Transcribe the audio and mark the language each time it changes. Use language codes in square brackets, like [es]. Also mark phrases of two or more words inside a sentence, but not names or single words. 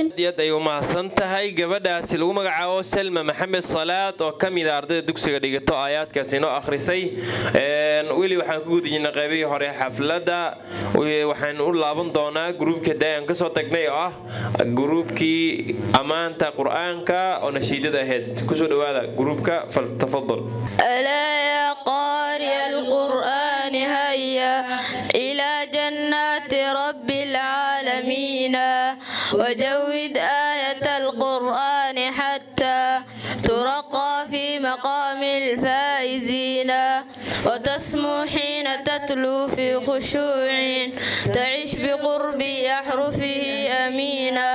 [so] aad ay u mahadsan tahay gabadhaasi lagu magacaabo Salma Maxamed Salaad oo kamid ah ardayda dugsiga dhigato aayaadkaasi inoo akhrisay weli waxaan ku gudbinaa qaybihii hore xafladda waxaan u laaban doonaa gruubka daayan ka soo tagnay oo ah gruubkii amaanta quraanka oo nashiidada ahayd ku soo dhawaada gruubka faltafadal [ar] ألا يا قارئ القرآن هيا إلى جنة رب العالمين وجود آية القرآن حتى ترقى في مقام الفائزين وتسمو حين تتلو في خشوع تعيش بقرب أحرفه أمينا